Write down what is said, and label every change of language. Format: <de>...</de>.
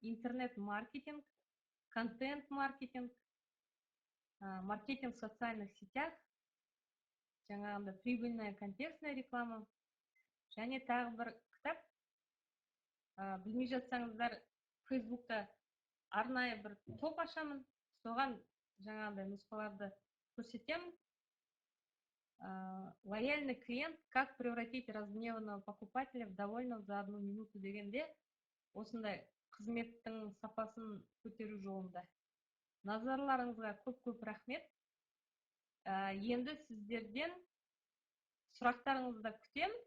<ru>Интернет-маркетинг, контент-маркетинг, маркетинг в социальных сетях, жаңағында прибыльная контекстная реклама,</ru> <kk>және тағы бір кітап. Білмей жатсаңыздар, Фейсбукта арнайы бір топ ашамын, соған жаңағындай нұсқаларды көрсетемін.</kk> <ru>Лояльный клиент, как превратить разгневанного покупателя в довольного за 1 минуту</ru> <kk>дегенде, осындай қызметтің сапасын көтеру жолында. Назарларыңызға көп рахмет. Енді сіздерден сұрақтарыңызды күтемін.</kk>